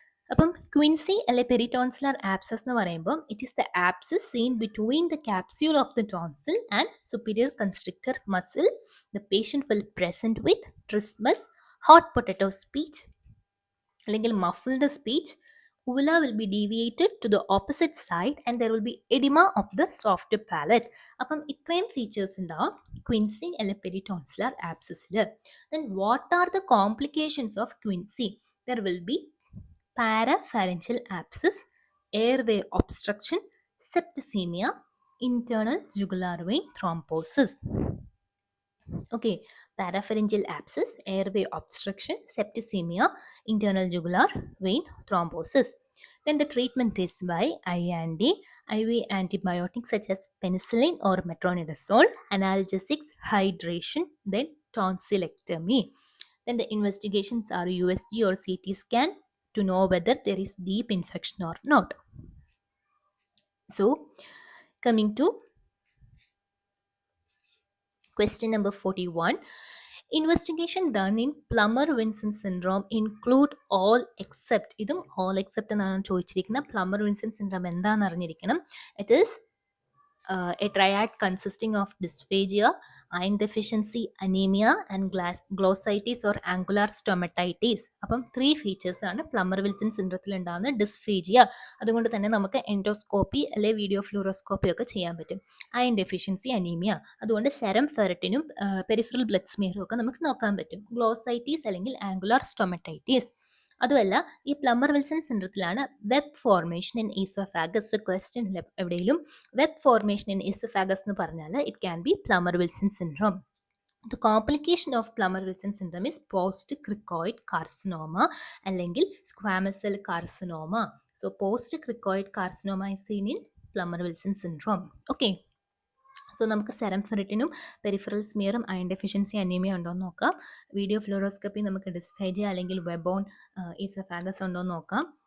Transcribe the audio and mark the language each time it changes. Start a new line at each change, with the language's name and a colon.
Malayalam: അപ്പം ക്വിൻസി അല്ലെ peritonsillar abscess എന്ന് പറയുമ്പോൾ
English: It is the abscess seen between the capsule of the tonsil and superior constrictor muscle. The patient will present with trismus, hot potato speech
Malayalam: അല്ലെങ്കിൽ
English: muffled speech. Uvula will be deviated to the opposite side and there will be edema of the soft palate.
Malayalam: അപ്പം ഇത്രയും features ഉണ്ടാവും Quincy അല്ലെ peritonsillar ആപ്സസിൽ.
English: Then what are the complications of quinsy? There will be parapharyngeal abscess, airway obstruction, septicemia, internal jugular vein thrombosis. Okay, parapharyngeal abscess, airway obstruction, septicemia, internal jugular vein thrombosis. Then the treatment is by I&D, IV antibiotics such as penicillin or metronidazole, analgesics, hydration, then tonsillectomy. Then the investigations are USG or CT scan to know whether there is deep infection or not. So, coming to question number 41. Investigation done in Plummer-Vinson syndrome include all except.
Malayalam: ഇതും
English: all except
Malayalam: എന്നാണ് ചോദിച്ചിരിക്കുന്നത്. Plummer-Vinson syndrome എന്താണെന്ന് അറിഞ്ഞിരിക്കണം.
English: It is a triad consisting of dysphagia, iron deficiency, anemia and glossitis or angular stomatitis.
Malayalam: അപ്പം 3 features ആണ് plumper-Wilson സിൻഡ്രത്തിൽ ഉണ്ടാകുന്ന dysphagia. അതുകൊണ്ട് തന്നെ നമുക്ക് എൻഡോസ്കോപ്പി അല്ലെ വീഡിയോ ഫ്ലൂറോസ്കോപ്പി ഒക്കെ ചെയ്യാൻ പറ്റും. അയൺ ഡെഫിഷ്യൻസി, അനീമിയ, അതുകൊണ്ട് സെറം ഫെററ്റിനും പെരിഫറൽ ബ്ലഡ് സ്മിയറും ഒക്കെ നമുക്ക് നോക്കാൻ പറ്റും. ഗ്ലോസൈറ്റീസ് അല്ലെങ്കിൽ ആംഗുലാർ സ്റ്റൊമറ്റൈറ്റീസ്. അതുമല്ല ഈ plumper-Wilson സിൻഡ്രത്തിലാണ് web formation in oesophagus. Question എവിടെയെങ്കിലും വെബ് ഫോർമേഷൻ ഇൻ ഈസോഫാഗസ് എന്ന് പറഞ്ഞാൽ
English: it can be
Malayalam: plumper-Wilson syndrome.
English: The complication of Plummer-Wilson syndrome is post-cricoid carcinoma
Malayalam: അല്ലെങ്കിൽ
English: squamous cell carcinoma. So post-cricoid carcinoma is seen in Plummer-Wilson syndrome. Okay.
Malayalam: So നമുക്ക് serum ഫെറിറ്റിനും peripheral സ്മിയറും iron deficiency anaemia ഉണ്ടോ എന്ന് നോക്കാം. Video fluoroscopy നമുക്ക് dysphagia അല്ലെങ്കിൽ വെബോൺ oesophagus ഉണ്ടോ എന്ന് നോക്കാം.